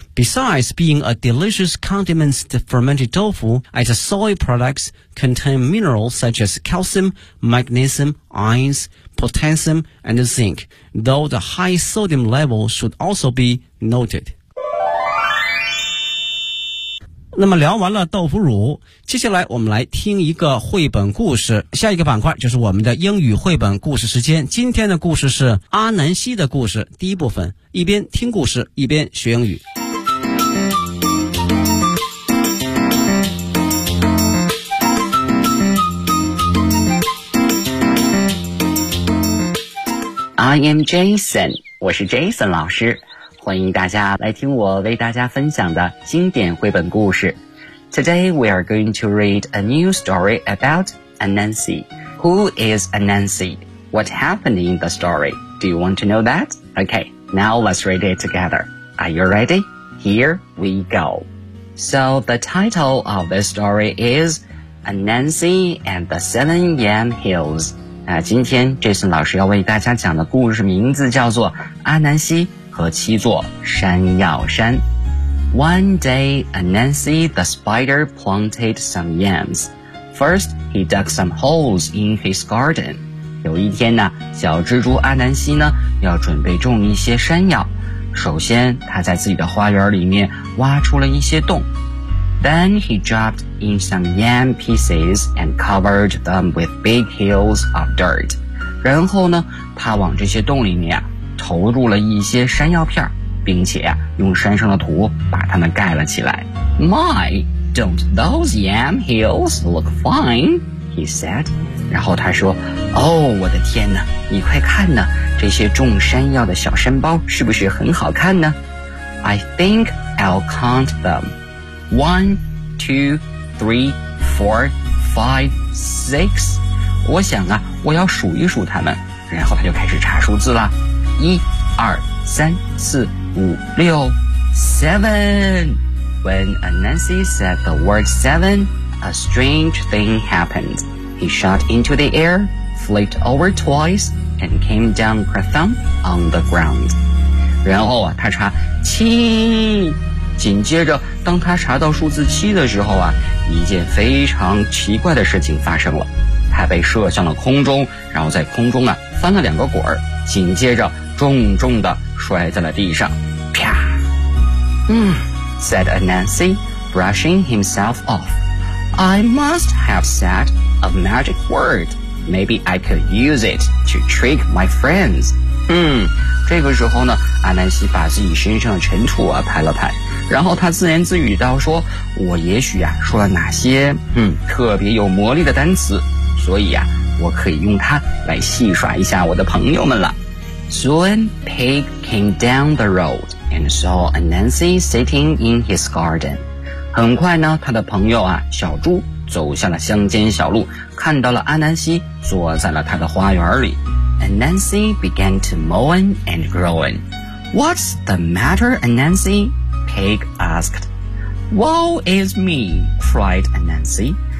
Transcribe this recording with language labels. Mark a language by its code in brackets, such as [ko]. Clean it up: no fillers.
[en] Besides being a delicious condiment, the fermented tofu as a soy products contain minerals such as calcium, magnesium, iron, potassium, and zinc, though the high sodium level should also be noted. [zh] 那么聊完了豆腐乳，接下来我们来听一个绘本故事。下一个板块就是我们的英语绘本故事时间。今天的故事是阿南西的故事，第一部分，一边听故事，一边学英语。 [en] I am Jason, [zh] 我是 Jason 老师，欢迎大家来听我为大家分享的经典绘本故事。 [en] Today we are going to read a new story about Anansi. Who is Anansi? What happened in the story? Do you want to know that? Okay, now let's read it together. Are you ready? Here we go. So the title of this story is Anansi and the Seven Yam Hills. [zh] 今天 Jason 老师要为大家讲的故事名字叫做阿南西和七座山药山。 [en] One day, Anansi the spider planted some yams. First, he dug some holes in his garden. [zh] 有一天呢，小蜘蛛阿南西呢，要准备种一些山药。首先，他在自己的花园里面挖出了一些洞。 [en] Then he dropped in some yam pieces and covered them with big hills of dirt. [zh] 然后呢，他往这些洞里面投入了一些山药片，并且用山上的土把它们盖了起来。 [en] My, don't those yam hills look fine? He said. [zh] 然后他说，哦，我的天哪，你快看呢，这些种山药的小山包是不是很好看呢？ [en] I think I'll count them. One, two, three, four, five, six. [zh] 我想啊，我要数一数他们。然后他就开始查数字了。一、二、三、四、五、六 ， [en] seven. When Anansi said the word seven, a strange thing happened. He shot into the air, flipped over twice, and came down kerthump on the ground. [zh] 然后啊，他查七。紧接着当他查到数字七的时候啊，一件非常奇怪的事情发生了。他被射向了空中，然后在空中啊翻了两个滚儿，紧接着重重地摔在了地上。 [en] 啪。said Anansi, brushing himself off. I must have said a magic word. Maybe I could use it to trick my friends. [zh] 这个时候呢，阿南西把自己身上的尘土啊拍了拍。然后他自言自语道说，我也许啊说了哪些特别有魔力的单词，所以啊我可以用它来戏耍一下我的朋友们了。 [en] Soon, Pig came down the road and saw Anansi sitting in his garden. [zh] 很快呢，他的朋友啊小猪走下了乡间小路，看到了阿南西坐在了他的花园里。 [en] Anansi began to moan and groan. What's the matter, Anansi? Pig asked. Woe is me, cried Anansi.